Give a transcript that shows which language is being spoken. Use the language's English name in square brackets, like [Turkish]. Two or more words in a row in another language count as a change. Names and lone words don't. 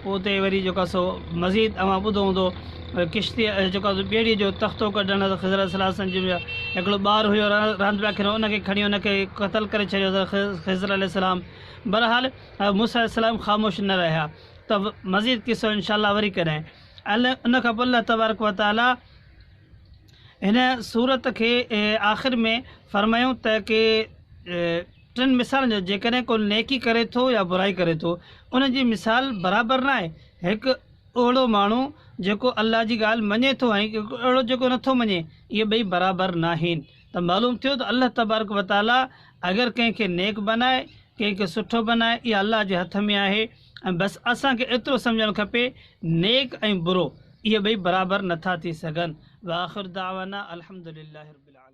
[Sindhi] पोइ उते वरी जेको सो मज़ीद अवां ॿुधो हूंदो किश्ती जेको ॿेड़ीअ जो तख़्तो कढण ख़िज़र अलैहिस्सलाम जी हिकिड़ो ॿारु हुयो रांदि पिया खेॾनि, उनखे खणी उनखे क़तल करे छॾियो ख़िज़र अलैहिस्सलाम। बहरहाल मूसा अलैहिस्सलाम ख़ामोश न रहिया। त मज़ीद किसो इंशाअल्लाह वरी कॾहिं। उन खां पोइ अल्लाह [Arabic] تبارك وتعالى [Sindhi] हिन सूरत खे आख़िर में फरमायूं त की टिनि मिसालनि जो जेकॾहिं को नेकी करे थो या बुराई करे थो, उनजी मिसाल बराबरि न आहे। हिकु अहिड़ो माण्हू जेको अल्लाह जी ॻाल्हि मञे थो ऐं अहिड़ो जेको नथो मञे, इहे ॿई बराबरि न आहिनि। त मालूम थियो त अल्लाह [Arabic] تبارك وتعالى [Sindhi] अगरि कंहिंखे नेक बनाए, कंहिंखे सुठो बनाए, इहा अल्लाह जे हथ में आहे। ऐं बसि असांखे एतिरो सम्झणु खपे नेक ऐं बुरो इहे ॿई बराबरि नथा थी सघनि। [Arabic] وآخر دعوانا الحمد لله رب